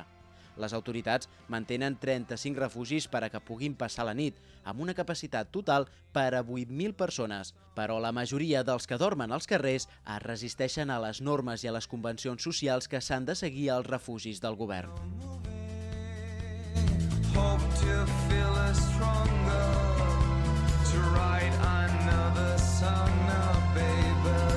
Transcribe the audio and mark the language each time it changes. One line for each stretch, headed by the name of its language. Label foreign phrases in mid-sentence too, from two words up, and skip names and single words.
Catalan: Les autoritats mantenen 35 refugis per a que puguin passar la nit, amb una capacitat total per a 8.000 persones, però la majoria dels que dormen als carrers es resisteixen a les normes i a les convencions socials que s'han de seguir als refugis del govern.
English: Hope to feel us stronger, to write another song now, baby.